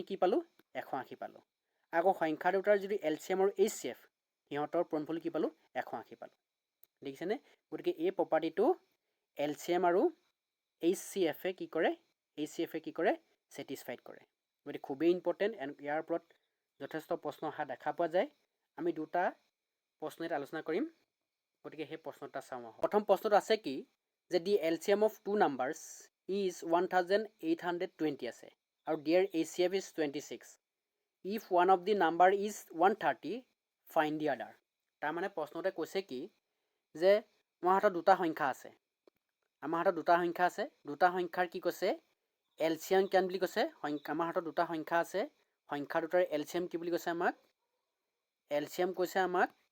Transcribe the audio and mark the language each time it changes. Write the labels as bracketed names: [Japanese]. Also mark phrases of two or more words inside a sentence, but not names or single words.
[Assamese] কি পালো 180 পালো আকৌ সংখ্যা দুটাৰ যেটো LCM আৰু HCF ইহঁতৰ পূৰণফল কি পালো 180 পালো দেখিছেনে গতিকে এই প্ৰপাৰ্টিটো LCM আৰু HCF এ কি কৰে স্যাটিসফাইড কৰে গতিকে খুবেই ইম্পৰ্টেন্ট ইয়াৰ ওপৰত যথেষ্ট প্ৰশ্ন অহা দেখা পোৱা যায় আমি দুটা প্ৰশ্ন এটা আলোচনা কৰিম গতিকে সেই প্ৰশ্নটা চাওঁ প্ৰথম প্ৰশ্নটো আছে কি যে [English] the LCM of two numbers is 1820 [Assamese] আছে আৰু [English] their HCF is 26 if one of the number is 130 find the other [Assamese] তাৰ মানে প্ৰশ্নতে কৈছে কি যে আমাৰ হাতত দুটা সংখ্যা আছে দুটা সংখ্যাৰ কি কৈছে LCM কিমান বুলি কৈছে আমাৰ হাতত দুটা সংখ্যা আছে সংখ্যা দুটাৰ LCM কি বুলি কৈছে আমাক LCM কৈছে আমাক